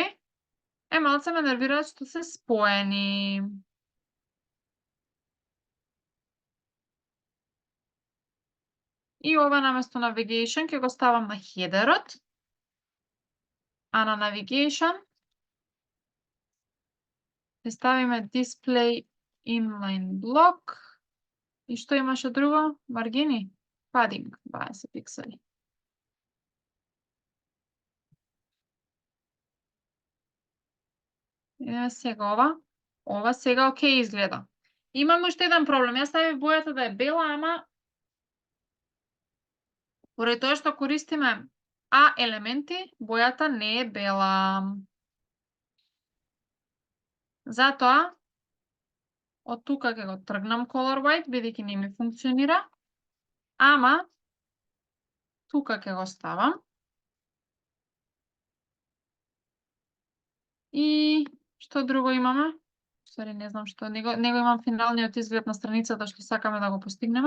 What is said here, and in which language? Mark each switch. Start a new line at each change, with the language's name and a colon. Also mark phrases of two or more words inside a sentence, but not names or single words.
Macedonian: Малце ме нервираат што се споени. И ова наместо navigation ќе го ставам на хедерот, а на navigation ќе ставиме
English: display inline block.
Macedonian: И што имаше друго? Маргини? Padding, 20 пиксели. Сега ова. Ова сега окей изгледа. Имам уште еден проблем. Јас ставив бојата да е бела, ама поради тоа што користиме елементи, бојата не е бела. Затоа од тука ќе го тргнам
English: color white,
Macedonian: бидејќи не ми функционира. Ама тука ќе го ставам. И што друго имаме? Сори, не знам што. Него имам финалниот изглед на страницата што сакаме да го постигнеме.